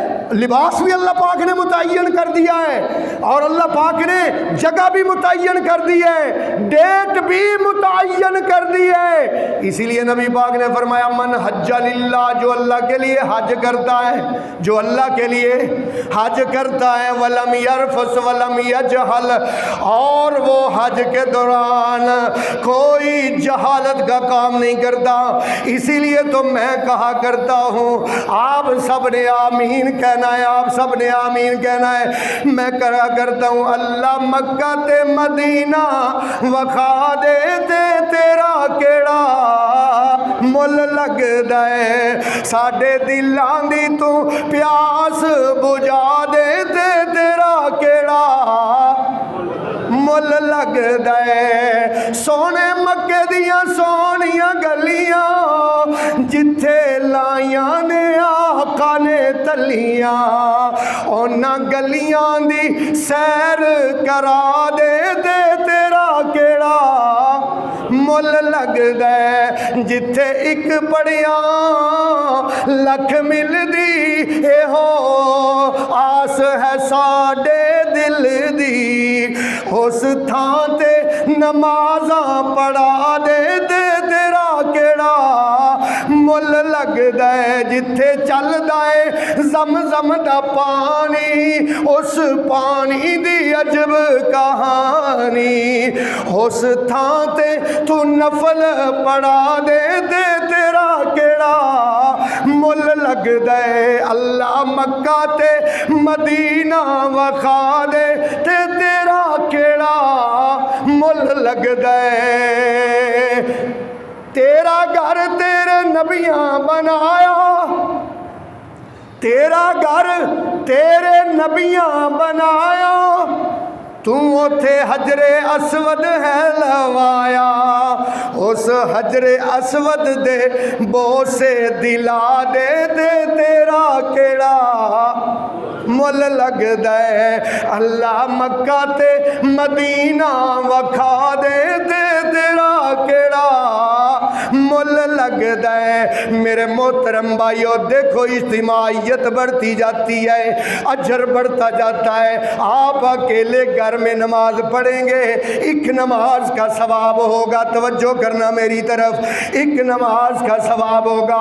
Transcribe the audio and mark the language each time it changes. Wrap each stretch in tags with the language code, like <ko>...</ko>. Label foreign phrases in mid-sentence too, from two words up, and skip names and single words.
<ur>لباس بھی اللہ پاک نے متعین کر دیا ہے اور اللہ پاک نے جگہ بھی متعین کر دی ہے، ڈیٹ بھی متعین کر دی ہے۔ اسی لیے نبی پاک نے فرمایا</ur> <ar>من حج للہ،</ar> <ur>جو اللہ کے لیے حج کرتا ہے، جو اللہ کے لیے حج کرتا ہے،</ur> <ar>ولم یرفث ولم یجہل،</ar> <ur>اور وہ حج کے دوران کوئی جہالت کا کام نہیں کرتا۔ اسی لیے تو میں کہا کرتا ہوں، آپ سب نے آمین کہنا ہے، آپ سب نے آمین کہنا ہے۔</ur> <pa>میں کہا کرتا ہوں اللہ مکہ تے مدینہ وکھا دے تے تیرا کیڑا مل لگدا ہے، ساڈے دلاں دی تو پیاس بجھا دے تے تیرا کیڑا مل لگدا ہے۔ سونے مکے دیاں سونیاں گلیاں جتھے لائیاں نے آقا نے تلیاں، اونا گلیاں دی سیر کرا دے تے تیرا کیڑا مل لگدا ہے۔ جتھے ایک پڑیاں لکھ مل دی، اے ہو آس ہے ساڈے دل دی، اس تھان تے نمازاں پڑھا دے تے تیرا کیڑا مل لگدا ہے۔ جتھے چلدا ہے زمزم دا پانی، اس پانی دی عجب کہانی، اس تھان تے تو نفل پڑھا دے تے تیرا کیڑا مل لگدا ہے۔ اللہ مکہ تے مدینہ وکھا دے تے تیرا کیڑا مل لگدا ہے۔ تیرا گھر تیرے نبیاں بنایا، تیرا گھر تیرے نبیاں بنایا، تم اتھے حجر اسود ہے لوایا، اس حجر اسود دے بوسے دلا دے دے تیرا کیڑا مل لگدا ہے۔ اللہ مکہ تے مدینہ وکھا دے دے تیرا کیڑا مل لگدا ہے۔</pa> <ur>میرے محترم بھائیو دیکھو اجتماعیت بڑھتی جاتی ہے، اجر بڑھتا جاتا ہے۔ آپ اکیلے گھر میں نماز پڑھیں گے، ایک نماز کا ثواب ہوگا، توجہ کرنا میری طرف، ایک نماز کا ثواب ہوگا۔</ur>